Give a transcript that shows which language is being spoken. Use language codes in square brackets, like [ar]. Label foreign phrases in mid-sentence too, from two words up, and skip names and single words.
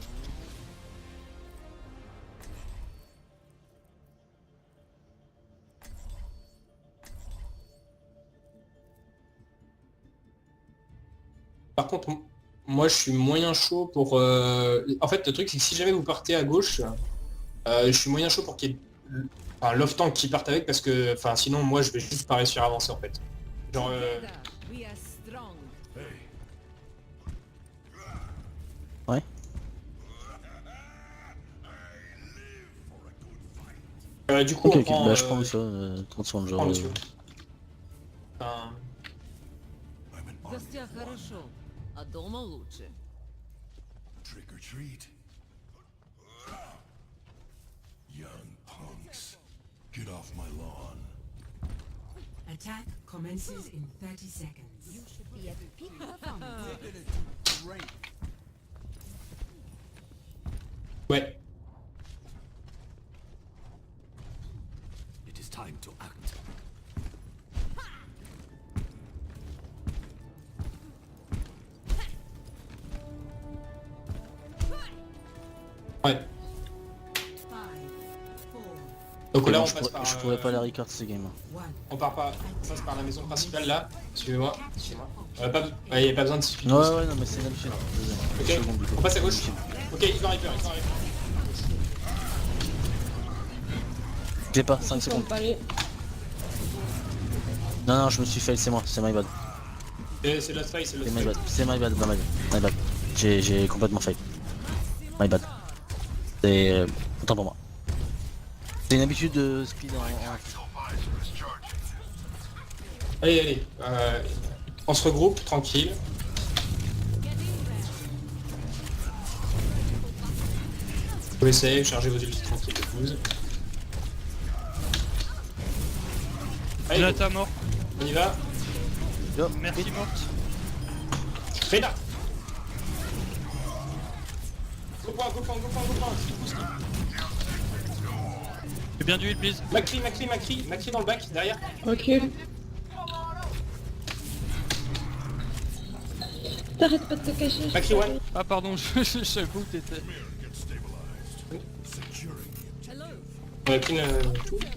[fr] par contre, moi je suis moyen chaud pour... En fait, le truc, c'est que si jamais vous partez à gauche, je suis moyen chaud pour qu'il y ait Love Tank qui parte avec parce que sinon moi je vais juste pas réussir à avancer en fait. Genre [en] We are strong. [fr] Ouais. du coup Ok, on ok. prend, Bah je prends ça, 30 secondes, on genre. prend monsieur. Enfin, [en] I'm an army [ru] Гостя хорошо, а дома лучше. [en] trick or treat. Young punks, get off my lawn. Attack commences in 30 seconds. You should be at peak performance. [fr] Ouais. [en] It is time to act. [fr] Ouais. 5, 4, Donc là, Bon, on passe par... je pourrais pas la record ce game. 1. On passe par la maison principale, là. Suivez-moi. Suivez-moi. Il n'y a pas besoin de speed. Ouais, ouais, non, mais c'est l'habitude. Ok. Désolé. Second, du coup. On passe à gauche. Ok, il va Reaper, il va Reaper. J'ai pas, 5 Ils sont secondes. pas allés. Non, non, je me suis fail, c'est moi, c'est [en] my bad. [fr] C'est [en] Lost Fight, [fr] c'est Lost C'est my Fight. bad, c'est [en] my bad, my bad. [fr] J'ai complètement fail. [en] My bad. [fr] C'est... autant pour moi. C'est une habitude de speed en... Allez, allez. On se regroupe, tranquille. Vous essayez, chargez vos ultis tranquille, épouse. Allez, Nata mort. on y va. Yo, Merci morte. Fais là. [en] Go point, go point, go point, go point. [fr] Skip. Fais bien du heal, please. Macri dans le bac, derrière. Ok. T'arrêtes pas de te cacher. Macri one. Ah pardon, je savais pas où t'étais. On a pris tout.